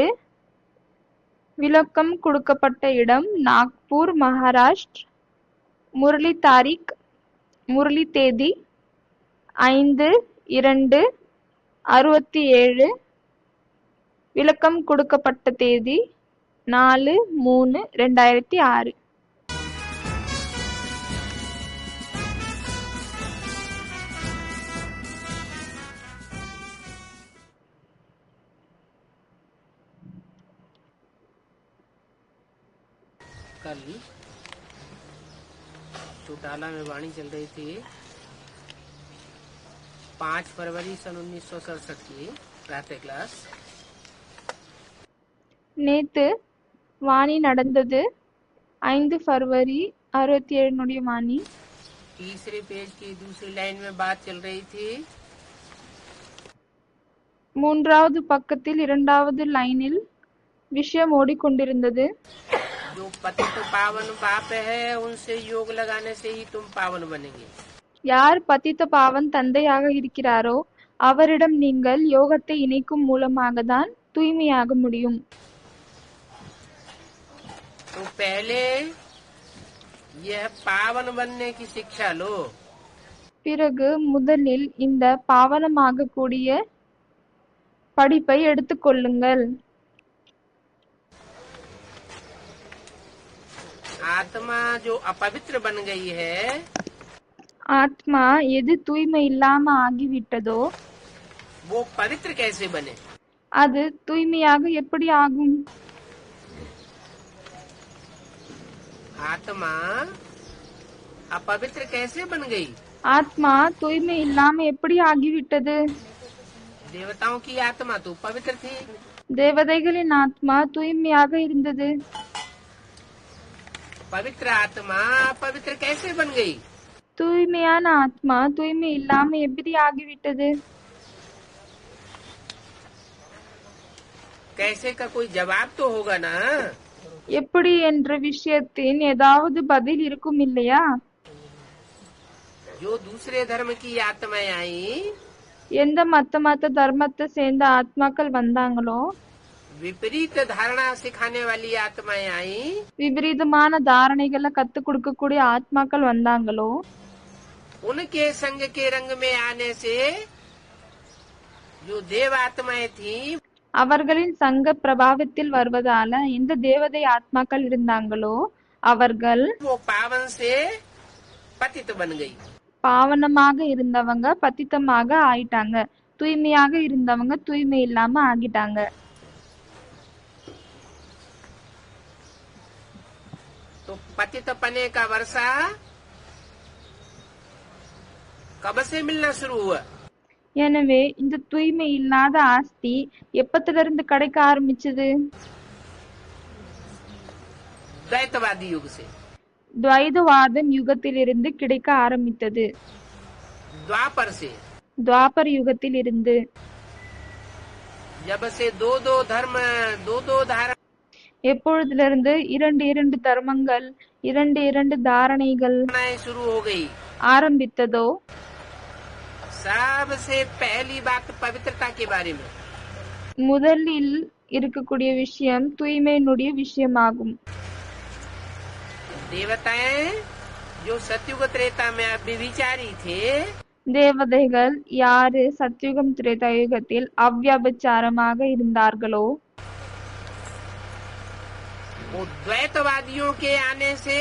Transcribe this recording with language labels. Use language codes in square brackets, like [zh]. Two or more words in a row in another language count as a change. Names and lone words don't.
[ta] விளக்கம் கொடுக்கப்பட்ட இடம் நாக்பூர், மகாராஷ்டிரா. முரளி தேதி 5/2/67. விளக்கம் கொடுக்கப்பட்ட தேதி 4/3/2006. [hi] कल चौटाला में वाणी चल रही थी 5 फरवरी सन 1967 की प्रातः क्लास. [ta] நேத்து வாணி நடந்தது 5 फरवरी 67 வாணி. [hi] तीसरे पेज की दूसरी लाइन में बात चल रही थी. [ta] மூன்றாவது பக்கத்தில் இரண்டாவது லைனில் விஷயம் ஓடிக்கொண்டிருந்தது. [hi] जो पतित पावन बाप है उनसे योग लगाने से ही तुम पावन बनेंगे. [ta] யார் [hi] पतित पावन [ta] தந்தையாக இருக்கிறாரோ அவரிடம் நீங்கள் யோகத்தை இணைக்கும் மூலமாக தான் தூய்மையாக முடியும். [hi] तो पहले यह पावन बनने की शिक्षा लो. [ta] பிறகு முதலில் இந்த பாவனமாக கூடிய படிப்பை எடுத்துக்கொள்ளுங்கள். [hi] आत्मा जो अपवित्र बन गई है [ta] ஆத்மா எது தூய்மை இல்லாம ஆகிவிட்டதோ [hi] वो पवित्र कैसे बने. [ta] அது தூய்மையாக எப்படி ஆகும்? [hi] आत्मा अपवित्र कैसे बन गई. [ta] ஆத்மா தூய்மை இல்லாம எப்படி ஆகிவிட்டது? [hi] देवताओं की आत्मा तो पवित्र थी. [ta] தேவதைகளின் ஆத்மா தூய்மையாக இருந்தது. [hi] पवित्र आत्मा पवित्र कैसे बन गई. [ta] தூய்மையான ஆத்மா தூய்மை இல்லாம எப்படி ஆகிவிட்டது? [hi] कैसे का कोई जवाब तो होगा ना. [ta] எப்படி என்ற விஷயத்தின் ஏதாவது பதில் இருக்கும் இல்லையா? [hi] जो दूसरे धर्म की आत्माएं आई [ta] எந்த மத்த தர்மத்தை சேர்ந்த ஆத்மாக்கள் வந்தாங்களோ, [hi] विपरीत धारणा सिखाने वाली आत्माएं आई [ta] விபரீதமான தாரணைகளை கத்து கொடுக்கக்கூடிய ஆத்மாக்கள் வந்தாங்களோ, [hi] उनके संग के रंग में आने से जो देव आत्माएं थी [ta] அவர்களின் சங்க பிரபாவத்தில் வருவதால எந்த தேவதை ஆத்மாக்கள் இருந்தாங்களோ அவர்கள் [hi] वो पावन से पतित बन गई. [ta] பாவனமாக இருந்தவங்க பத்தித்தமாக ஆயிட்டாங்க, தூய்மையாக இருந்தவங்க தூய்மை இல்லாம ஆகிட்டாங்க. [hi] तो पतित पने का वर्षा कब से मिलना शुरू हुआ. [ta] எனவே இந்த தூய்மை இல்லாத ஆஸ்தி எப்பத்திலிருந்து கிடைக்க ஆரம்பிச்சது? [hi] द्वैतवादी युग से. [ta] துவைதவாதம் யுகத்திலிருந்து கிடைக்க ஆரம்பித்தது. [hi] द्वापर से. [ta] துவாபர் யுகத்தில் இருந்து. [hi] जब से दो दो धारणा [ta] எப்பொழுதிலிருந்து இரண்டு தர்மங்கள் இரண்டு தாரணைகள் [hi] शुरू हो गई [ta] ஆரம்பித்ததோ [hi] सबसे पहली बात पवित्रता के बारे में. [ta] முதலில் இருக்கக்கூடிய விஷயம் தூய்மையினுடைய விஷயமாகும். [hi] देवताएं जो सतयुग त्रेता में व्यभिचारी थे [ta] தேவதைகள் யாரு சத்யுகம் திரேதாயுகத்தில் அவ்வியாபச்சாரமாக இருந்தார்களோ [hi] वो द्वैतवादियों के आने से